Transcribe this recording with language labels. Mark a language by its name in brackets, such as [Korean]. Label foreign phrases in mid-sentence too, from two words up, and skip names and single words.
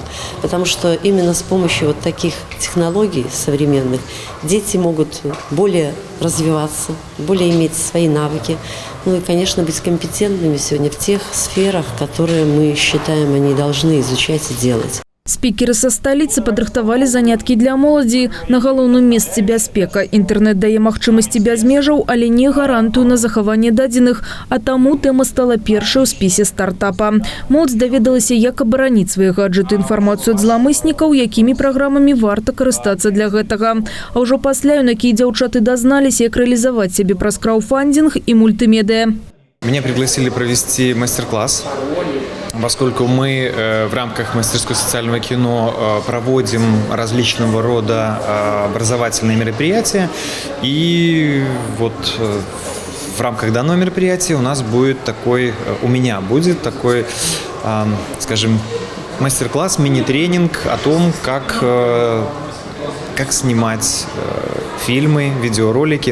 [Russian] Потому что именно с помощью вот таких технологий современных дети могут более развиваться, более иметь свои навыки. Ну и, конечно, быть компетентными сегодня в тех сферах, которые мы считаем, они должны изучать и делать. Спикеры со столицы [Belarusian] падрыхтавалі заняткі для моладзі. На галоўным месцы бяспека. Інтэрнэт дае магчымасці без межаў, але не гарантую на захаванне дадзеных, а таму тэма стала першай у спісе стартапа. Моладзь даведалася, як абараніць свае гаджеты, інфармацыю ад зламыснікаў, якімі праграмамі варта карыстацца для гэтага. А ўжо пасля юнакі і дзяўчаты дазналіся, як рэалізаваць сябе праз краўдфандинг і мультимедиа. [Russian] Меня пригласили провести мастер-класс, поскольку мы в рамках мастерской социального кино проводим различного рода образовательные мероприятия. И вот в рамках данного мероприятия у меня будет такой, скажем, мастер-класс, мини-тренинг о том, как снимать фильмы, видеоролики.